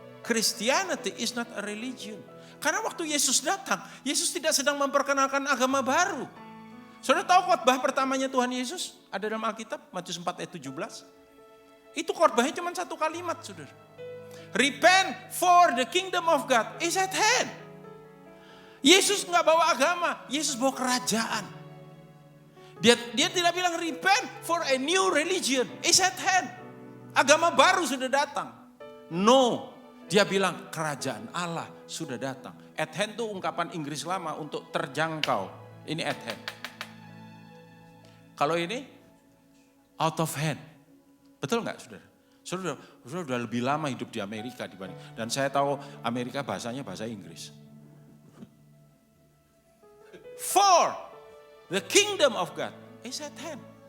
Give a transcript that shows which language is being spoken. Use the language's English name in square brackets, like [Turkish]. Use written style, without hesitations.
[English] Christianity is not a religion. [Indonesian] Karena waktu Yesus datang, Yesus tidak sedang memperkenalkan agama baru. Saudara tahu khotbah pertamanya Tuhan Yesus? Ada dalam Alkitab, Matius 4 ayat 17. Itu khotbahnya cuma 1 kalimat, saudara. [English] Repent for the kingdom of God is at hand. [Indonesian] Yesus nggak bawa agama, Yesus bawa kerajaan. Dia tidak bilang [English] repent for a new religion is at hand. [Indonesian] Agama baru sudah datang. No, dia bilang kerajaan Allah sudah datang. At hand itu ungkapan Inggris lama untuk terjangkau. Ini at hand. Kalau ini [English] out of hand. [Indonesian] Betul nggak saudara? Saudara sudah lebih lama hidup di Amerika dibanding. Dan saya tahu Amerika bahasanya bahasa Inggris. [English] For the kingdom of God is at hand.